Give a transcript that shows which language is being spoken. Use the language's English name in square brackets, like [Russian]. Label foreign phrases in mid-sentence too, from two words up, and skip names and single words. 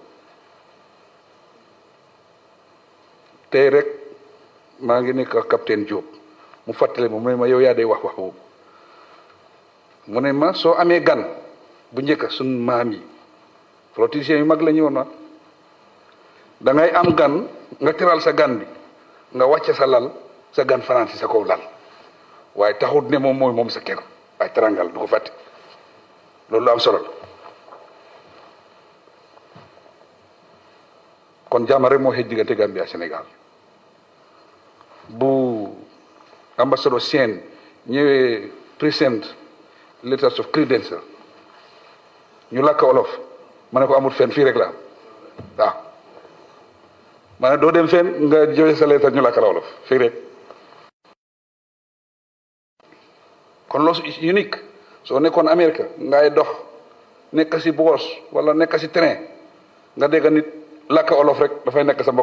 [Wolof] tey rek maa ngi nekk ak capitaine Diop mu fàttale ma mu ne ma yow yaa day wax boobu mu ne ma soo amee gan bu njëkk suñ maam yi politiciens yu mag la ñu woon na da ngay am gan nga teral sa gan bi nga wàcce sa lal sa gan fanaan si sa kaw lal waaye taxut ne moom mooy moom sa kër ay terangal du ko fàtte loolu am solo la kon jàmm rek moo xëj diggante Gambie ak Sénégal bu ambassadeur Sène ñëwee [English] present letters of credential [Wolof] ñu làkk olof ma ne ko amul fenn fii rek la am waaw ma ne doo dem fenn nga joxe sa lettre ñu làkk la olof fii rek kon loolu unique soo nekkoon Amérique ngay dox nekk si boos wala nekk si train nga dégg nit làkk olof rek dafay nekk sa